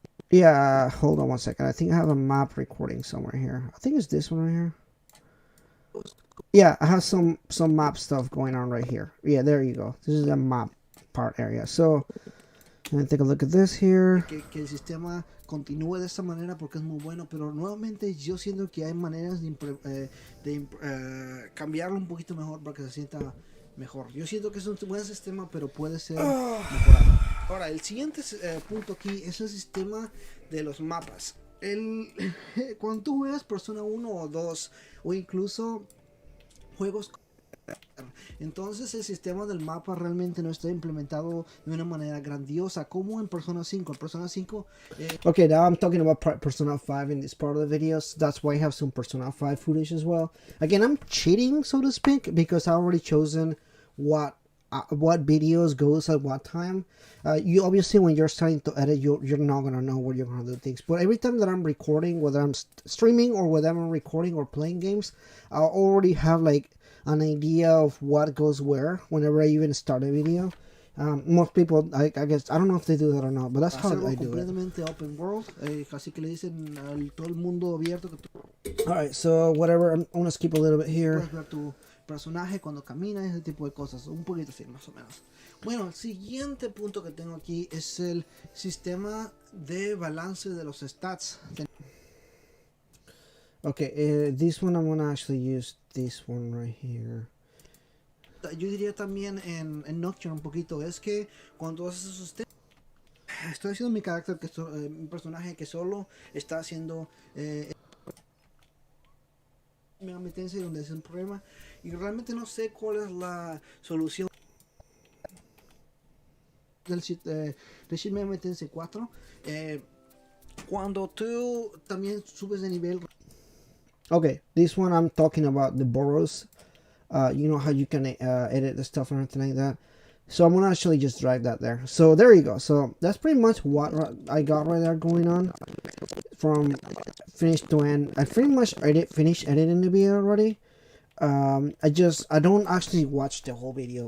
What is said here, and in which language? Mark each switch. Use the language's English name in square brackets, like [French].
[English] Yeah, hold on one second. I think I have a map recording somewhere here. I think it's this one right here. Yeah, I have some map stuff going on right here. Yeah, there you go. This is the map part area. So, let me take a look at this here. [Spanish] Que el sistema continúe de esta manera porque es muy bueno, pero nuevamente yo siento que hay maneras de cambiarlo un poquito mejor para que se sienta mejor. Yo siento que es un buen sistema, pero puede ser mejorado. Ahora, el siguiente punto aquí es el sistema de los mapas. Cuando tú juegas Persona 1 o 2 o incluso juegos, entonces el sistema del mapa realmente no está implementado de una manera grandiosa como en Persona 5. En Persona 5 [English] okay, now I'm talking about Persona 5 in this part of the videos. That's why I have some Persona 5 footage as well. Again, I'm cheating, so to speak, because I already chosen what videos goes at what time. You obviously, when you're starting to edit, you're not gonna know where you're gonna do things. But every time that I'm recording, whether I'm streaming or whether I'm recording or playing games, I already have like an idea of what goes where whenever I even start a video. Most people, I guess, I don't know if they do that or not, but that's how I do it. [Spanish] Completamente open world, así que le dicen al todo el mundo abierto que tú [English] Alright, so whatever, I'm gonna skip a little bit here. [Spanish] puedes ver tu personaje cuando camina, ese tipo de cosas, un poquito así más o menos. Bueno, el siguiente punto que tengo aquí es el sistema de balance de los stats. [English] Okay, this one I'm gonna actually use this one right here. [Spanish] Yo diría también en Nocturne un poquito, es que cuando haces esos temas, estoy haciendo mi carácter, mi personaje que solo está haciendo Mega Man Tensei, donde es un problema y realmente no sé cuál es la solución del Shin Megami Tensei 4. Cuando tú también subes de nivel. [English] Okay, this one I'm talking about the burrows. You know how you can edit the stuff and everything like that. So I'm gonna actually just drag that there. So there you go. So that's pretty much what I got right there going on from finish to end. I pretty much finished editing the video already. I don't actually watch the whole video.